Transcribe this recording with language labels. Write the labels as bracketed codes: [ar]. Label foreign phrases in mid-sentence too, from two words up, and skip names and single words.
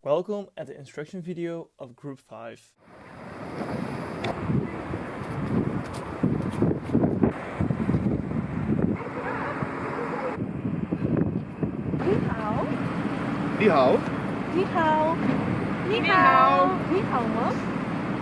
[en] Welcome at the instruction video of Group 5. [zh] Ni hao. Ni hao. Ni hao. Ni hao. Ni hao, man.